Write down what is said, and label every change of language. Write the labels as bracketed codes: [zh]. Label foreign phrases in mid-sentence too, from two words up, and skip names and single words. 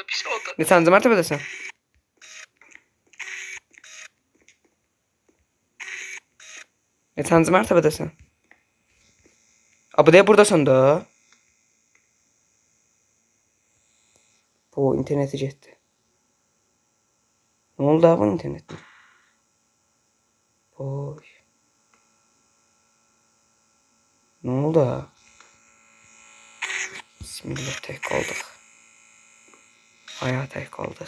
[az] Neçənci mərtəbədəsən? Neçənci mərtəbədəsən? Bu deyə buradasan da. Bu interneti getdi. [tr] Ne oldu abi internette? Boy. Ne oldu ha? Bismillah tek kaldık. Ayağa tek kaldık.